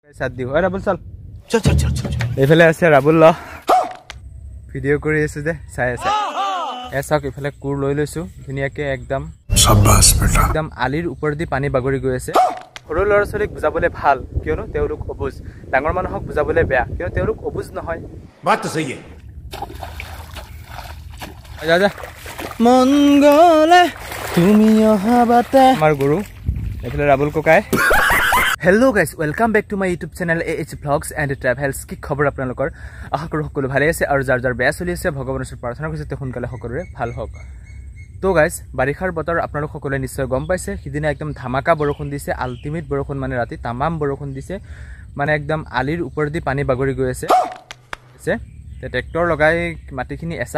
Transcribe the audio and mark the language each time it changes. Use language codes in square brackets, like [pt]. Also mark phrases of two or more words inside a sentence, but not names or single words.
[hi] साथ दियो अरे राबुल चल चल चल चल चल [as] एफाले আছে রাবুল ল ভিডিও কৰি আছে যে চাই আছে এসাক এফালে কুৰ লৈ লৈছো ধুনিয়াকে একদম শাবাশ বেটা একদম আলিৰ ওপৰ দি পানী বাগৰি গৈ আছে সৰু ল'ৰা ছোৱালীক বুজাবলে ভাল কিয়নো তেওঁলোক অবুজ ডাঙৰ মানুহক বুজাবলে বেয়া কিয়নো তেওঁলোক অবুজ নহয় [hi] बात तो सही है [as] যা যা মন গলে তুমি অহাবাতে আমাৰ গুৰু এফালে ৰাবুল কোকাই [en] Hello guys, welcome back to my YouTube channel AH Vlogs and Travels. [as] কি খবৰ আপোনালোকৰ আশা কৰো সকলো ভালে আছে আৰু যাৰ যাৰ বেয়া চলি আছে ভগৱানৰ ওচৰত প্ৰাৰ্থনা কৰিছে সোনকালে সকলোৰে ভাল হওক তো গাইস বাৰিষাৰ বতৰ আপোনালোক সকলোৱে নিশ্চয় গম পাইছে সিদিনা একদম ধামাকা বৰষুণ দিছে আল্টিমেট বৰষুণ মানে ৰাতি তামাম বৰষুণ দিছে মানে একদম আলিৰ ওপৰ দি পানী বাগৰি গৈ আছে তে ট্ৰেক্টৰ লগাই মাটিখিনি এসাহ